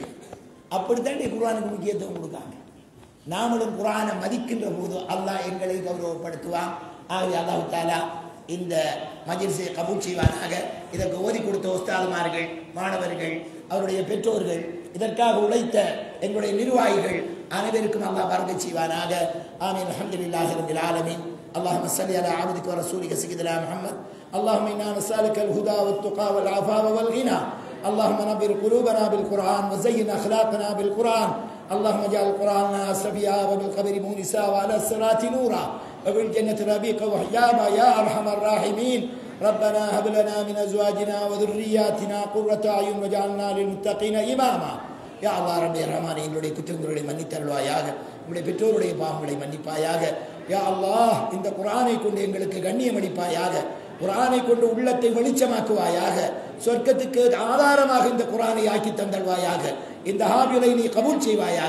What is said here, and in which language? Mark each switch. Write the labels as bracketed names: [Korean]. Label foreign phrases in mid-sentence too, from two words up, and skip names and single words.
[Tamil] அப்படித்தான் குர்ஆனுக்கு முக்கியத்துவம் கொடுக்காங்க. நாமளும் குர்ஆனை மதிக்கின்ற போது அல்லாஹ் எங்களை கௌரவப்படுத்துவான். ஆகவே [Arabic] الله تعالى [Tamil] இந்த மஜ்லிஸை கபூல் செய்வானாக. இதற்கு ஓதி கொடுத்த உஸ்தாதுமார்கள், மாணவர்கள், அவருடைய பெற்றோர்கள், இதற்காக உழைத்த எங்களுடைய நிர்வாகிகள் அனைவருக்கும் அல்லாஹ் பரக்கத் செய்வானாக. [Arabic] آمين. الحمد لله رب العالمين. اللهم صل على عبدك ورسولك سيدنا محمد. اللهم انا نسالك الهدى والتقى والعفاف والغنى. اللهم نبر قلوبنا بالقرآن وزين أخلاقنا بالقرآن. اللهم اجعل القرآن سبيا وبالقبر مونسا وعلى الصراط نورا وبالجنة ربيقا وحجابا يا أرحم الراحمين. ربنا هب لنا من أزواجنا وذرياتنا قرة أعين واجعلنا للمتقين إماما. يا الله [Tamil] ரப்பே ரஹ்மானே, எங்களுடைய குற்றங்களை மன்னித்தருள்வாயாக. உங்களுடைய பெற்றோருடைய பாவங்களை மன்னிப்பாயாக. [Arabic] يا الله, [Tamil] இந்த குர்ஆனை கொண்டு எங்களுக்கு கண்ணியம் அளிப்பாயாக. குர்ஆனை கொண்டு உள்ளத்தை வெளிச்சமாக்குவாயாக. சொர்க்கத்துக்கு ஆதாரமாக இந்த குர்ஆனை ஆக்கி தந்தல்வாயாக. இந்த ஹாபிலை நீ கபூல் செய்வாயாக.